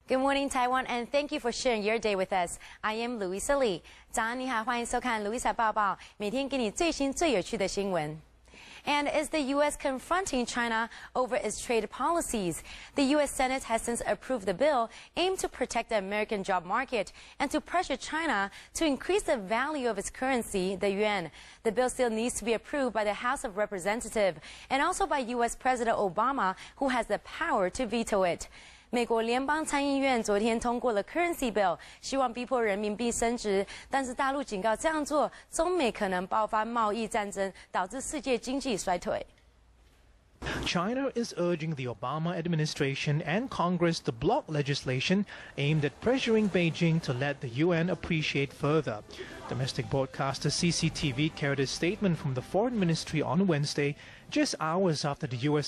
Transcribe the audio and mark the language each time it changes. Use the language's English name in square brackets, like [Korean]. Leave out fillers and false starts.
[English] Good morning, Taiwan, and thank you for sharing your day with us. I am Louisa Lee. [Chinese] 早安你好，欢迎收看 Louisa 报报，每天给你最新最有趣的新闻。 [English] And is the U.S. confronting China over its trade policies? The U.S. Senate has since approved the bill aimed to protect the American job market and to pressure China to increase the value of its currency, the yuan. The bill still needs to be approved by the House of Representatives and also by U.S. President Obama, who has the power to veto it. [Chinese] 美国联邦参议院昨天通过了 Currency Bill， 希望逼迫人民币升值，但是大陆警告这样做，中美可能爆发贸易战争，导致世界经济衰退。 [English] China is urging the Obama administration and Congress to block legislation aimed at pressuring Beijing to let the yuan appreciate further. Domestic broadcaster CCTV carried a statement from the Foreign Ministry on Wednesday, just hours after the U.S.